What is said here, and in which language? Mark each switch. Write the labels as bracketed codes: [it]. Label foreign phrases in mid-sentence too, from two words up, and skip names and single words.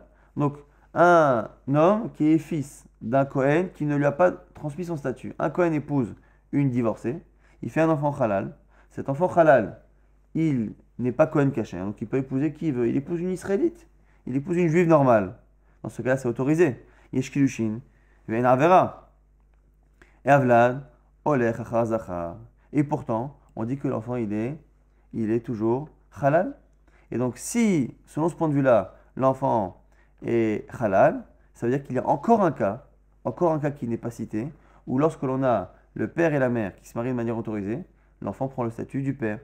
[fr] Donc, un homme qui est fils d'un Kohen qui ne lui a pas transmis son statut. Un Kohen épouse une divorcée. Il fait un enfant halal. Cet enfant halal, il n'est pas Kohen caché. Donc, il peut épouser qui il veut. Il épouse une Israélite. Il épouse une juive normale. Dans ce cas-là, c'est autorisé. [he] יש קידושין ואין עבירה. והוולד הולך אחר הזכר. [fr] Et pourtant, on dit que l'enfant, il est toujours halal. Et donc, si, selon ce point de vue-là, l'enfant est halal, ça veut dire qu'il y a encore un cas qui n'est pas cité, où lorsque l'on a le père et la mère qui se marient de manière autorisée, l'enfant prend le statut du père.